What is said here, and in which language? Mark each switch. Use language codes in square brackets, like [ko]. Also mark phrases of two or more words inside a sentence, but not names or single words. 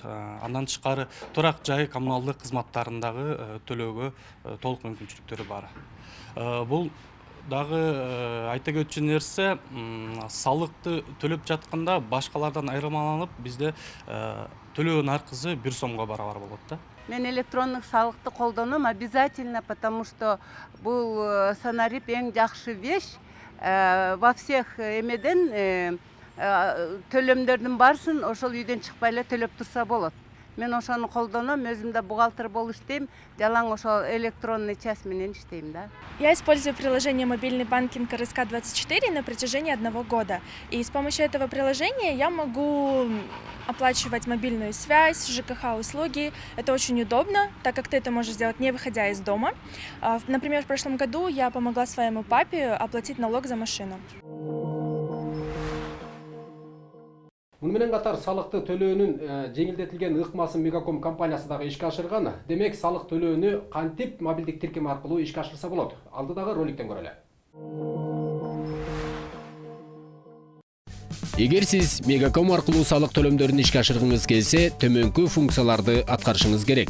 [ky] Андан тышкары турак жай коммуналдык кызматтарындагы төлөөгө толук мүмкүнчүлүктөрү бар. Бул дагы айта кетчү нерсе, салыкты төлөп жатканда башкалардан айырмаланып, бизде төлөө наркызы 1 сомго барабар болот да. Мен электрондук салыкты колдоном [ru] обязательно, потому что [ky] бул санарип эң жакшы вещь. [ru] Во всех [ky] эмеден төлөмдөрдүн барсын ошол үйдөн чыкпай эле төлөп турса болот. Мен ошону колдоном, өзүм да бухгалтер болуп иштейм, жалаң ошол [ru] электронный часть [ky] менен иштейм да. [ru] Я использую приложение «Мобильный банкинг РСК-24» на протяжении 1 года. И с помощью этого приложения я могу оплачивать мобильную связь, ЖКХ-услуги. Это очень удобно, так как ты это можешь сделать, не выходя из дома. Например, в прошлом году я помогла своему папе оплатить налог за машину. [ky] Муну менен катар салыкты төлөөнүн жеңилдетилген ыкмасын Мегаком компаниясы дагы ишке ашырган. Демек, салык төлөөнү кантип мобилдик тиркеме аркылуу ишке ашырса болот? Алдыдагы роликтен көрөлү. Эгер сиз Мегаком аркылуу салык төлөмдөрүн ишке ашыргыңыз келсе, төмөнкү функцияларды аткарышыңыз керек.